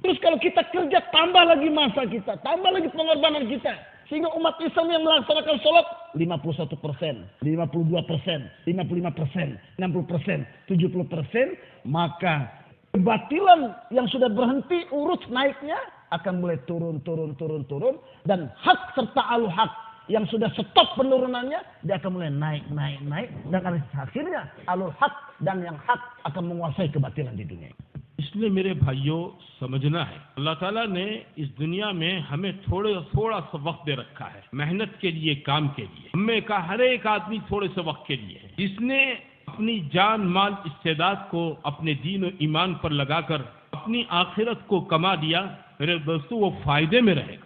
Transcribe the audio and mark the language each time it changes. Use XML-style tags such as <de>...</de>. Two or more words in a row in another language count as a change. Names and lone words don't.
<id>Terus kalau kita kerja, tambah lagi masa kita, tambah lagi pengorbanan kita, sehingga umat Islam yang melaksanakan sholat 51%, 52%, 55%, 60%, 70%, maka kebatilan yang sudah berhenti urut naiknya akan mulai turun. Dan hak serta al-haq yang sudah stop penurunannya, dia akan mulai naik. Dan akhirnya al-haq dan yang hak akan menguasai kebatilan di dunia.</id> <ur>اس لیے میرے بھائیوں سمجھنا ہے، اللہ تعالیٰ نے اس دنیا میں ہمیں تھوڑا سا وقت دے رکھا ہے، محنت کے لیے، کام کے لیے. ہمیں کا ہر ایک آدمی تھوڑے سے وقت کے لیے ہے۔ جس نے اپنی جان مال استعداد کو اپنے دین اور ایمان پر لگا کر اپنی آخرت کو کما دیا، میرے دوستوں، وہ فائدے میں رہے گا.</ur>